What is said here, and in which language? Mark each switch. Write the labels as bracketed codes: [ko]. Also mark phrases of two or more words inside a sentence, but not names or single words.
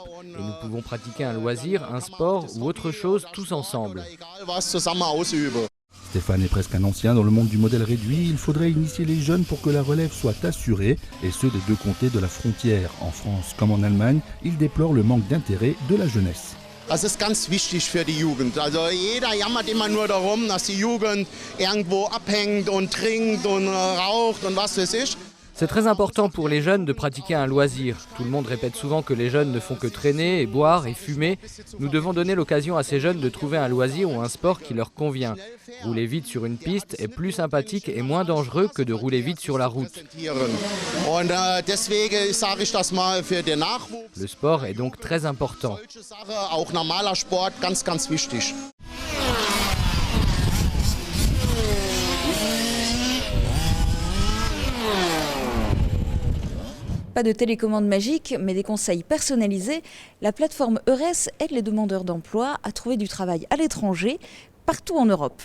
[fr] Et nous pouvons pratiquer un loisir, un sport ou autre chose tous ensemble. Stéphane est presque un ancien dans le monde du modèle réduit. Il faudrait initier les jeunes pour que la relève soit assurée, et ceux des 2 comtés de la frontière. En France comme en Allemagne, il déplore le manque d'intérêt de la jeunesse. [de] Das ist ganz wichtig für die Jugend. Also jeder jammert immer nur darum, dass die Jugend irgendwo abhängt und trinkt und raucht und was weiß ich. [fr] C'est très important pour les jeunes de pratiquer un loisir. Tout le monde répète souvent que les jeunes ne font que traîner et boire et fumer. Nous devons donner l'occasion à ces jeunes de trouver un loisir ou un sport qui leur convient. Rouler vite sur une piste est plus sympathique et moins dangereux que de rouler vite sur la route. Le sport est donc très important. [de] Auch normaler Sport, ganz, ganz wichtig. [fr] Pas de télécommande magique, mais des conseils personnalisés. La plateforme Eures aide les demandeurs d'emploi à trouver du travail à l'étranger, partout en Europe.